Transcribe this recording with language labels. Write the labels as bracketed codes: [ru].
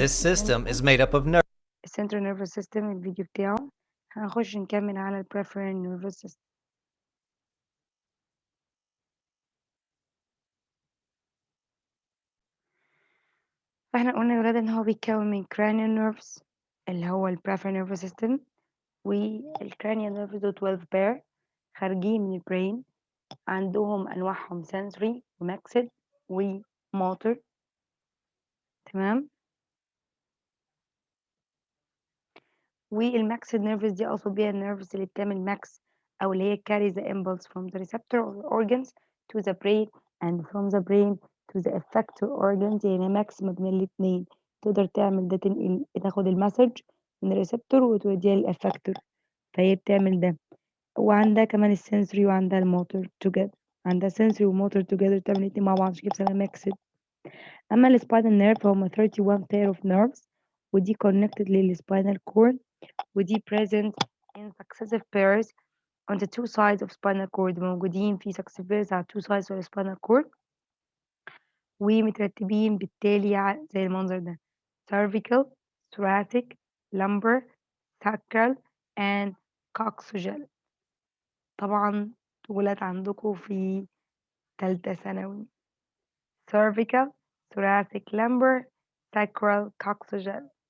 [en] This system is made up of nerves central nervous system [ar] الفيديو بتاعه. هنخش نكمل على ال peripheral nervous system. فاحنا قلنا يا ولاد ان هو بيتكون من cranial nerves اللي هو ال peripheral nervous system والcranial nerves دول 12 pair خارجين من البرين عندهم انواعهم sensory وماكسل وموتور. تمام. والماكسد نيرفز دي أقصد بيها النيرفز اللي بتعمل ماكس أو اللي هي [en] carry the impulse from the receptor organs to the brain and from the brain to the effector organs، [ar] يعني ماكس ما بين الاتنين، تقدر تعمل ده، تاخد المسج من الريسبتور وتوديها للافكتور، فهي بتعمل ده. وعندها كمان السنسوري وعندها الموتور together، عندها sensory وموتور together، تعمل الاتنين مع بعض، عشان كده بسميها ميكسد. أما السباينال نيرف هما [en] 31 pair of nerves، ودي connected للسباينال cord، ودي present in successive pairs on the two sides of spinal cord، [ar] موجودين في [en] successive pairs على two sides of spinal cord، [ar] ومترتبين بالتالي زي المنظر ده: [en] cervical, thoracic, lumbar, sacral and coxageal. [ar] طبعا دولت عندكم في تالتة ثانوي: cervical, thoracic, lumbar, sacral, coxageal.